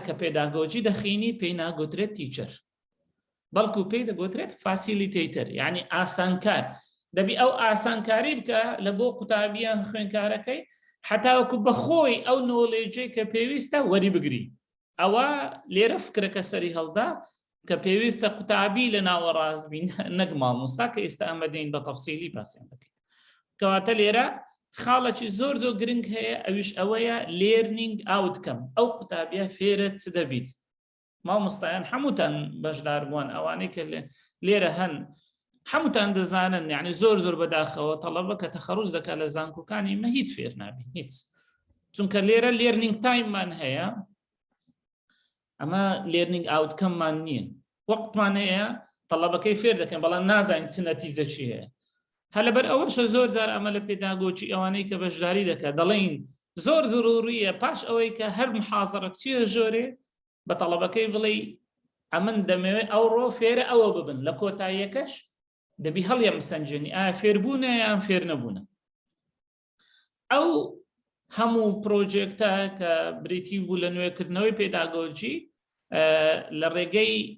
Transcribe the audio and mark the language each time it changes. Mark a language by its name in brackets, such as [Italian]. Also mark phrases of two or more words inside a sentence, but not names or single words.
[Central Kurdish] کە پێداگۆجی دەخینی پێی ناگوترێت تیچەر بەڵکو پێی دەگوترێت فاسیلیتەیتەر یعنی ئاسانکار دەبی ئەو ئاسانکاری بکە لە بۆ قوتابیان خوێندکارەکەی حتاوەکو بەخۆی ئەو نۆڵێجەی کە پێویستە وەری بگری ئەوە لێرە فکرەکە سەری هەڵدا کە پێویستە قوتابی لە ناوەڕاست بین نەک مامۆستا کە ئێستا ئەمە دێین بە تەفسیلی باسییان دەکەین کەواتە لێرە خاڵێکی زۆر گرنگ هەیە ئەویش ئەوەیە [English] learning outcome [Central Kurdish] ئەو قوتابیە فێرە چ دەبیت مامۆستایان هەمووتان بەشدار بوون ئەوانەی کە لێرە هەن هەمووتان دەزانن یعنی زۆر بەداخەوە تەڵەبە کە تەخەڕوج دەکات لە زانکۆکانی مە هیچ فێر نابین هیچ چونکە لێرە [English] learning timeمان [Central Kurdish] هەیە ئەمە [English] learning outcomeمان [Central Kurdish] نییە وەقتمان هەیە تەڵەبەکەی فێر دەکەن بەڵام نازانین چ نەتیجەچی هەیە هە لەبەر ئەوەشە زۆر جار ئەمە لە پێداگۆجی ئەوانەی کە بەشداری دەکات دەڵێن زۆر ضروریە پاش ئەوەی کە هەر محازەرە چیە ژۆرێ بە تەڵەبەکەی بڵێ ئەمن دەمەوێت ئەوڕۆ فێرە ئەوە ببن لە کۆتاییەکەش دەبی هەڵیان بسەنجێنی ئایا فێربوونە یان فێر نەبوونە ئەو هەموو پرۆژێکتە کە بریتی بوو لە نوێکردنەوەی پێداگۆجی لە ڕێگەی